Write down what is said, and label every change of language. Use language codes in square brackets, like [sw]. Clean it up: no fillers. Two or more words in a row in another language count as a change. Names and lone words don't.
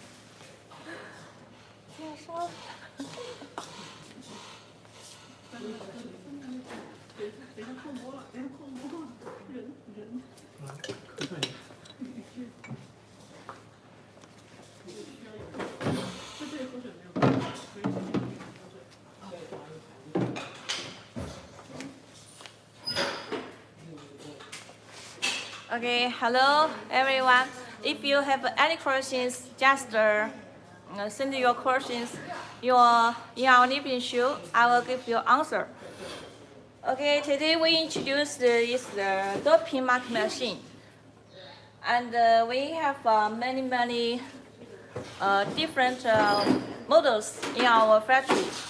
[vi] Sao? [zh] 可算你。 [en] Okay, hello everyone. If you have any questions, just send your questions in our living show. I will give you answer. Okay, today we introduce the dot pin marking machine, and we have many different models in our factory.